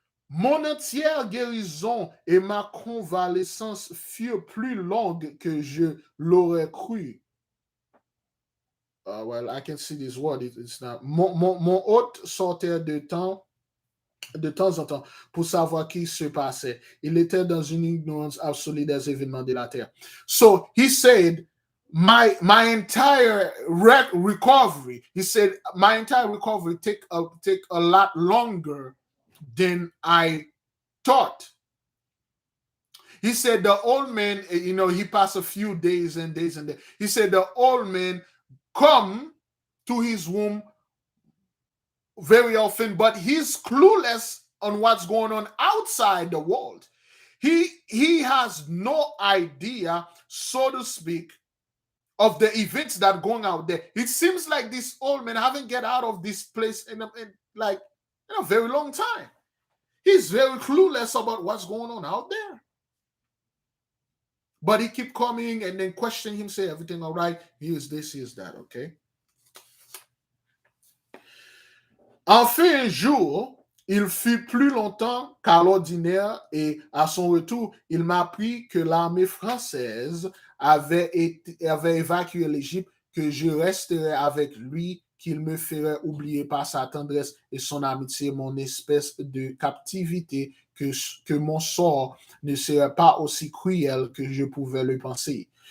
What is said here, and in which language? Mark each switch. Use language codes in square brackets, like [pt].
[fr] Mon entière guérison et ma convalescence furent plus longues que je l'aurais cru. [en] Well, I can see this word. It's not. [fr] Mon hôte sortait de temps en temps pour savoir qui se passait. Il était dans une ignorance absolue des événements de la terre. [en] So he said, my entire recovery, he said, my entire recovery take a lot longer than I thought. He said the old man, he passed a few days and days and days. He said the old man come to his room very often, but he's clueless on what's going on outside the world. He has no idea, so to speak, of the events that are going out there. It seems like this old man haven't get out of this place in a very long time. He's very clueless about what's going on out there. But he keep coming and then questioning him, say everything all right. Here's this, here's that, okay? [fr] Enfin, un jour, il fut plus longtemps qu'à l'ordinaire et à son retour, il m'apprit que l'armée française avait évacué l'Égypte, que je resterais avec lui, qu'il me ferait oublier par sa tendresse et son amitié mon espèce de captivité, que mon sort ne serait pas aussi cruel que je pouvais le penser.